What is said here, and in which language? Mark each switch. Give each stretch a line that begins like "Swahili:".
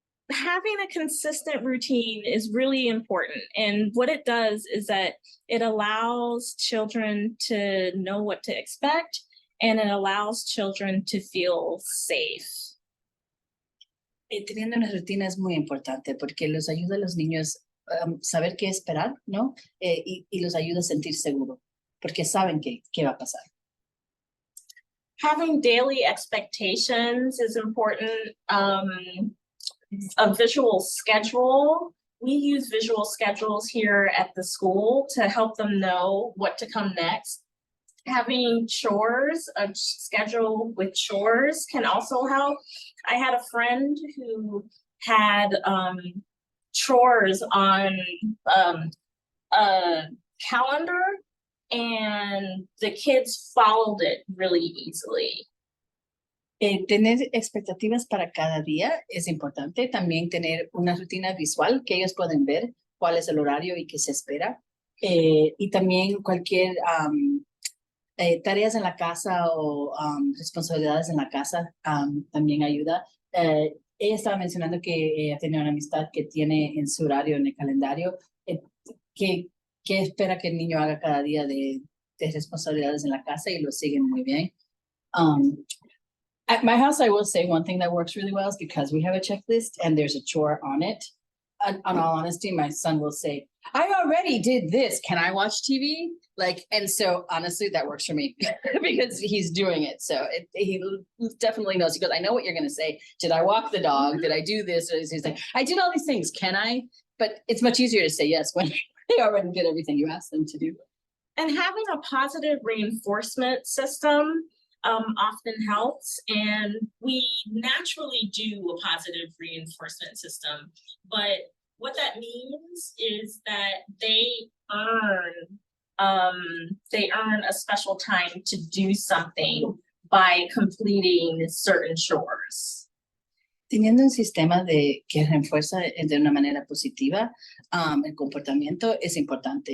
English: Having a consistent routine is really important. And what it does is that it allows children to know what to expect, and it allows children to feel safe.
Spanish: Teniendo una rutina es muy importante porque los ayuda a los niños saber qué esperar, ¿no? Y los ayuda a sentir seguro porque saben qué va a pasar.
English: Having daily expectations is important. A visual schedule. We use visual schedules here at the school to help them know what to come next. Having chores, a schedule with chores can also help. I had a friend who had chores on a calendar, and the kids followed it really easily.
Spanish: Tener expectativas para cada día es importante. También tener una rutina visual que ellos pueden ver cuál es el horario y qué se espera. Y también cualquier tareas en la casa o responsabilidades en la casa también ayuda. Ella estaba mencionando que ella tenía una amistad que tiene en su horario, en el calendario, que espera que el niño haga cada día de responsabilidades en la casa y lo siguen muy bien.
English: At my house, I will say one thing that works really well is because we have a checklist and there's a chore on it. On all honesty, my son will say, I already did this. Can I watch TV? And so honestly, that works for me because he's doing it. So he definitely knows. He goes, I know what you're going to say. Did I walk the dog? Did I do this? He's like, I did all these things. Can I? But it's much easier to say yes when they already did everything you asked them to do. And having a positive reinforcement system often helps, and we naturally do a positive reinforcement system, but what that means is that they earn a special time to do something by completing certain chores.
Spanish: Teniendo un sistema que refuerza de una manera positiva el comportamiento es importante.